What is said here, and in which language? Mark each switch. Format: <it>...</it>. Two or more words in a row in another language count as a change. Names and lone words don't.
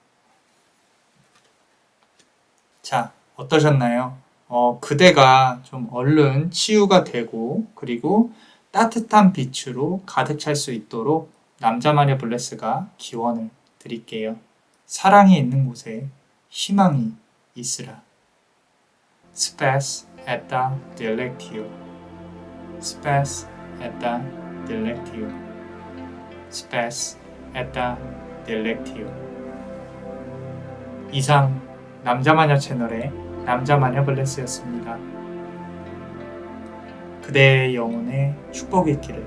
<ko>자, 어떠셨나요? 그대가 좀 얼른 치유가 되고 그리고 따뜻한 빛으로 가득 찰 수 있도록 남자마녀 블레스가 기원을 드릴게요. 사랑이 있는 곳에 희망이 있으라.</ko> <la>Spes et delectio. Spes et delectio. Spes et delectio.</la> <ko>이상 남자마녀 채널의 남자마녀 블레스였습니다. 그대의 영혼에 축복이 있기를.</ko>